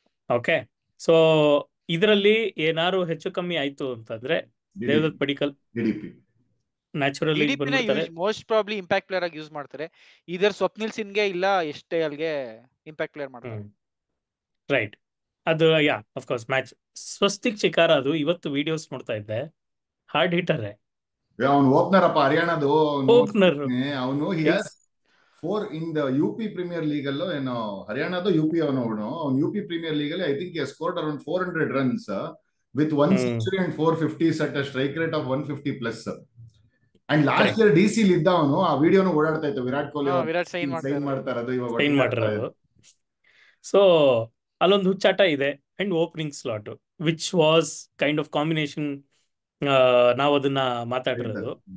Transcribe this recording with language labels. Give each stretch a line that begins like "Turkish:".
Kannada: Okay, so ಇದರಲ್ಲಿ ಏನಾರು ಹೆಚ್ಚು ಕಮ್ಮಿ ಆಯ್ತು ಅಂತಂದ್ರೆ ದೇವದತ್ ಪಡಿಕ್ಕಲ್ ನ್ಯಾಚುರಲಿ ಬಂದ್ಬಿಡ್ತಾರೆ. ಮೋಸ್ಟ್ ಪ್ರಾಬ್ಲಿ ಇಂಪ್ಯಾಕ್ಟ್ ಪ್ಲೇಯರ್ ಆಗಿ ಯೂಸ್ ಮಾಡ್ತಾರೆ. ಇದರ್ ಸ್ವಪ್ನಿಲ್ ಸಿಂಗ್ಗೆ ಇಲ್ಲ ಎಷ್ಟೇ ಅಲ್ಗೆ ಇಂಪ್ಯಾಕ್ಟ್ ಪ್ಲೇಯರ್ ಮಾಡ್ತಾರೆ.
English: Right, ಅದು yeah of course match.
Kannada: Swastik ಶಿಕಾರ, ಅದು ಇವತ್ತು ವಿಡಿಯೋಸ್ ನೋಡ್ತಾ ಇದ್ದೆ, ಹಾರ್ಡ್ ಹಿಟರ್. ಅವನು ಓಪನರ್ ಅಪ್ಪ, ಹರಿಯಾಣದು ಓಪನರ್.
English: ಅವನು 4 in the UP Premier League
Kannada: ಅಲ್ಲೋ ಏನೋ, ಹರಿಯಾಣದು UP ಅವನು
English: UP Premier League ಅಲ್ಲಿ I think he scored around 400 runs with 1 century and 4 50s at a strike rate of 150+.
Kannada: And last year DC ಇದ್ದ ಅವನು. ಆ ವಿಡಿಯೋನು ಓಡಾಡ್ತಾ ಇತ್ತು, ವಿರಾಟ್ ಕೊಹ್ಲಿ ಸೈನ್ ಮಾಡ್ತಾರದು. ಸೊ ಅಲ್ಲೊಂದು ಹುಚ್ಚಾಟ ಇದೆ.
English: and opening slot which was kind of combination,
Kannada: ನಾವು ಅದನ್ನ ಮಾತಾಡಿರೋದು.